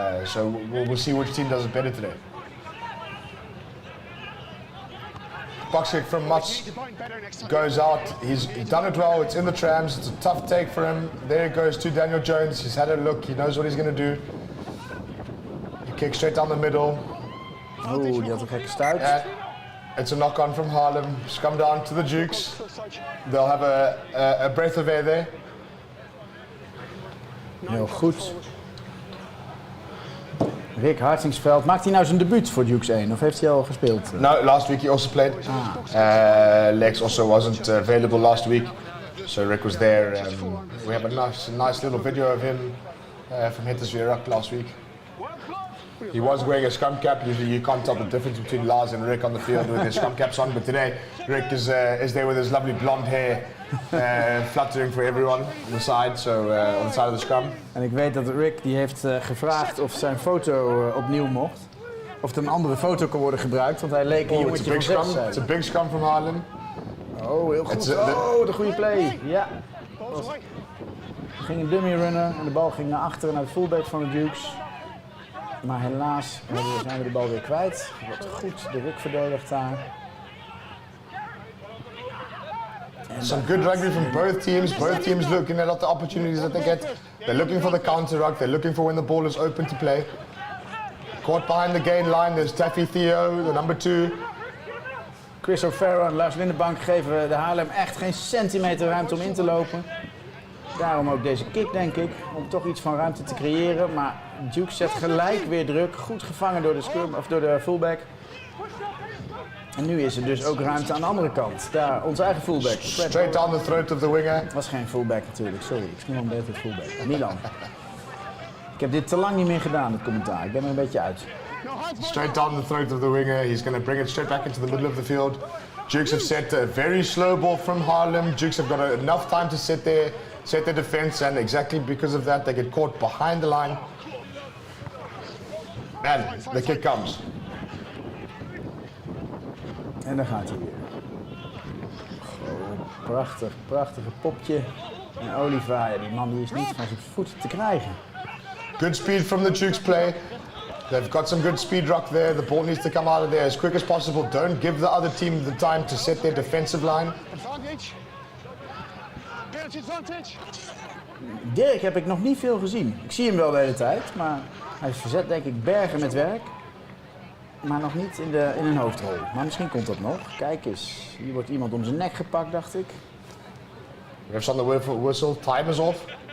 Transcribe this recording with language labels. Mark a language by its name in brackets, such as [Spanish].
[English] So we'll see which team does it better today. Box kick from Mats goes out. He's done it well. It's in the trams. It's a tough take for him. There it goes to Daniel Jones. He's had a look. He knows what he's going to do. He kicks straight down the middle. [Dutch] Oeh, die had een gekke stuit. [English] It's a knock-on from Haarlem. Just come down to the Dukes. They'll have a breath of air there. [Dutch] Heel goed. Rick Hartingsveld, maakt hij nou zijn debuut voor Dukes 1 of heeft hij al gespeeld? [English] No, last week he also played. Lex also wasn't available last week, so Rick was there. We have a nice little video of him from Hittersweerak last week. He was wearing a scrum cap. Usually you can't tell the difference between Lars and Rick on the field with his scrum caps on, but today Rick is there with his lovely blonde hair, fluttering for everyone on the side, on the side of the scrum. [Dutch] En ik weet dat Rick die heeft gevraagd of zijn foto opnieuw mocht. Of er een andere foto kan worden gebruikt, want hij leek een jongetje van 6. [English] It's a big scrum from Haarlem. [Dutch] Oh, heel goed. De goede play. Ja. Er ging een dummy runner en de bal ging naar achteren naar de fullback van de Dukes. Maar helaas zijn we de bal weer kwijt. Wat goed de Rick verdedigt daar. [English] Some good rugby from both teams. Both teams looking at the opportunities that they get. They're looking for the counter ruck. They're looking for when the ball is open to play. Caught behind the gain line. There's Taffy Theo, the number 2. [Dutch] Chris O'Farrell en Lars Lindenbank geven de Haarlem echt geen centimeter ruimte om in te lopen. Daarom ook deze kick, denk ik, om toch iets van ruimte te creëren. Maar Duke zet gelijk weer druk. Goed gevangen door de scrum, of door de fullback. En nu is er dus ook ruimte aan de andere kant. Daar, onze eigen fullback. [English] Straight down the throat of the winger. [Dutch] Het was geen fullback natuurlijk, sorry. Ik noem hem beter fullback. Milan. Ik heb dit te lang niet meer gedaan, het commentaar. Ik ben er een beetje uit. [English] Straight down the throat of the winger. He's going to bring it straight back into the middle of the field. Dukes have set a very slow ball from Haarlem. Dukes have got enough time to set their defense, and exactly because of that, they get caught behind the line. And the kick comes. [Dutch] En daar gaat hij weer. Prachtig, prachtige popje. En Oliva, ja, die man die is niet van zijn voet te krijgen. [English] Good speed from the Dukes play. They've got some good speed rock there. The ball needs to come out of there as quick as possible. Don't give the other team the time to set their defensive line. Advantage. Penalty advantage. [Dutch] Dirk heb ik nog niet veel gezien. Ik zie hem wel de hele tijd, maar hij verzet denk ik bergen met werk. Maar nog niet in een hoofdrol. Maar misschien komt dat nog. Kijk eens, hier wordt iemand om zijn nek gepakt, dacht ik. [English] We have on the whistle. Time is off.